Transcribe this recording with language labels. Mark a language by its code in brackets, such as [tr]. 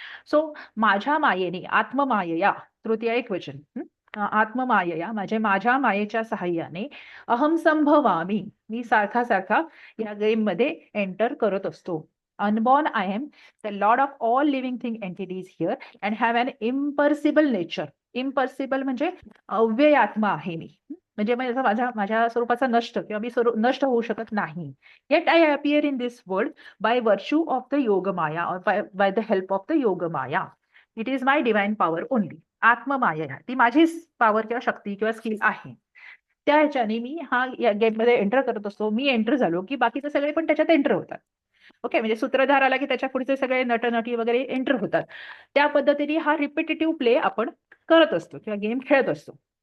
[mr] So माझ्या मायेने आत्ममायया, तृतीय एक वचन, आत्ममायया माझ्या मायेच्या सहाय्याने [sa] अहम संभवामी, [mr] मी सारखा सारखा या गेम मध्ये एंटर करत असतो. [en] Unborn I am the lord of all living thing entities here and have an imperishable nature. [mr] इम्पर्सिबल म्हणजे अव्ययात्मा आहे मी, म्हणजे माझ्या स्वरूपाचा नष्ट किंवा मी नष्ट होऊ शकत नाही. [en] Yet I appear in this world by virtue of the yoga maya और by the help of the yoga maya. It is my divine power only. [mr] आत्ममाया ती माझीच पॉवर किंवा शक्ती किंवा स्किल आहे. त्या ह्याच्याने मी हा या गेममध्ये एंटर करत असतो. मी एंटर झालो की बाकीचे सगळे पण त्याच्यात एंटर होतात. ओके. म्हणजे सूत्रधार आला की त्याच्या पुढचे सगळे नटनटी वगैरे एंटर होतात. त्या पद्धतीने हा रिपिटेटिव्ह प्ले आपण करत असतो किंवा गेम खेळत असतो.